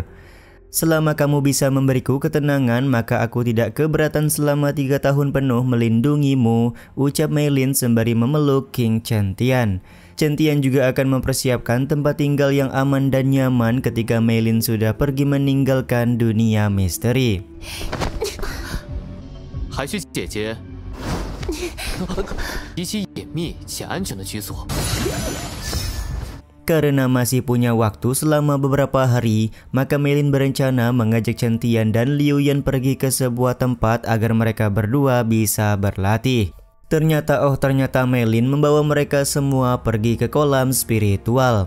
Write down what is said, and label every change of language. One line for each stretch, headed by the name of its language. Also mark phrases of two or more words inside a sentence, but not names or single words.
Indonesian: Selama kamu bisa memberiku ketenangan, maka aku tidak keberatan selama 3 tahun penuh melindungimu, ucap Mei Lin sembari memeluk King Chen Tian. Chen Tian juga akan mempersiapkan tempat tinggal yang aman dan nyaman ketika Mei Lin sudah pergi meninggalkan dunia misteri.
Chinese: 海须姐姐，极其隐秘且安全的居所。
Indonesian: Karena masih punya waktu selama beberapa hari, maka Mei Lin berencana mengajak Chen Tian dan Liu Yan pergi ke sebuah tempat agar mereka berdua bisa berlatih. Ternyata Mei Lin membawa mereka semua pergi ke kolam spiritual.